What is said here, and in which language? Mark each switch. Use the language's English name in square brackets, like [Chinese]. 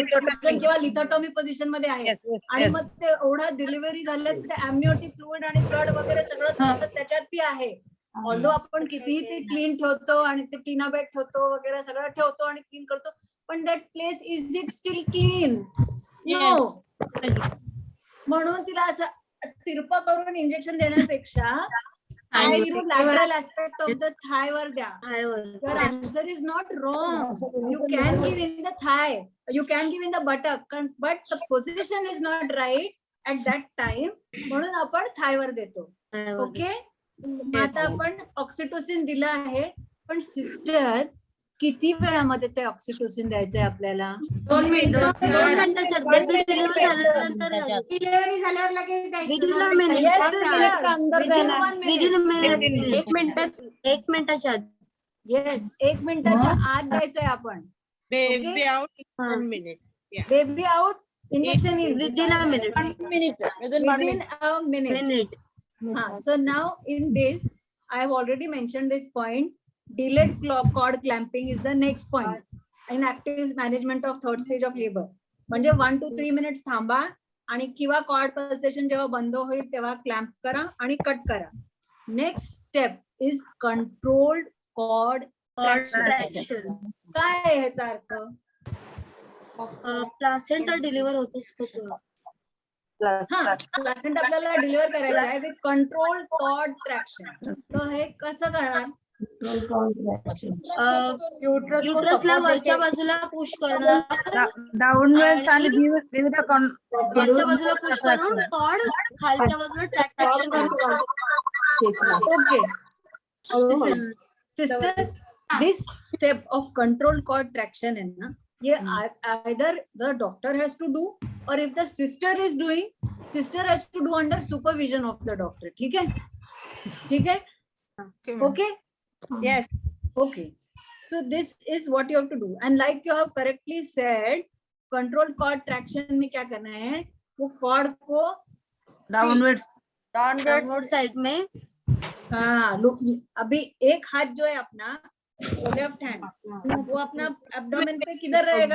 [Marathi] position किंवा लिथोटॉमी position मध्ये आहे, आणि मग ते एवढा डिलिव्हरी झालं ते अम्निओटिक फ्लुइड आणि ब्लड वगैरे सगळं तसं त्याच्यात ती आहे. ऑल्दो आपण कितीही ते क्लीन ठेवतो आणि ते टीना बेड ठेवतो वगैरे सगळं ठेवतो आणि क्लीन करतो, पण [English] That place is it still clean? No. [Marathi] म्हणून तिला असं तिरपं करून इंजेक्शन देण्यापेक्षा [English] lateral aspect of the thigh [Marathi] वर द्या. [English] Your answer is not wrong. You can give in the thigh, you can give in the buttock, but the position is not right at that time. [Marathi] म्हणून आपण thigh वर देतो. Okay, आता आपण oxytocin दिलं आहे, पण सिस्टर किती वेळामध्ये ते ऑक्सिटोसिन द्यायचंय आपल्याला? 2 मिनिटाच्या बेबी डिलिव्हरी झाल्यानंतर डिलिव्हरी झाल्यावर लगेच द्यायचं. [English] Within minute. Yes, sister. Within 1 minute. Within minute. [Marathi] 1 मिनिटात 1 मिनिटाच्या आत. Yes, 1 मिनिटाच्या आत द्यायचंय आपण. [English] baby out [Marathi] हा. [English] 1 minute. Baby out, injection in within a minute. within a minute. Minute. So now in this, I have already mentioned this point. Delayed cord clamping is the next point in active management of third stage of labor. [Marathi] म्हणजे 1 to 3 minutes थांबा आणि किंवा cord pulsation जेव्हा बंद होईल तेव्हा clamp करा आणि कट करा. [English] Next step is controlled cord traction. [Marathi] काय आहे ह्याचा अर्थ? प्लासेंटा डिलिव्हर होत असतो तेव्हा. हा, प्लासेंटा आपल्याला डिलिव्हर करायचं आहे विथ कंट्रोल्ड कॉर्ड ट्रॅक्शन. तर हे कसं करणार? युट्रसला वरच्या बाजूला पुश करणार, [English] Downwards and give the [Marathi] वरच्या बाजूला पुश करून कॉर्ड खालच्या बाजूला ट्रॅक्शन करणार. [English] Okay. Sisters, this step of controlled cord traction [Hindi] है ना, [English] ये either the doctor has to do, or if the sister is doing, sister has to do under supervision of the doctor. [Hindi] ठीक है? Okay? [English] Yes. Okay. So this is what you have to do, and like you have correctly said, control cord traction [Hindi] में क्या करना है, वो cord को [English] Downward side में। [Hindi] हाँ, [English] look, [Hindi] अभी एक हाथ जो है अपना लेफ्ट हैंड, वो अपना एब्डोमेन पे किधर रहेगा,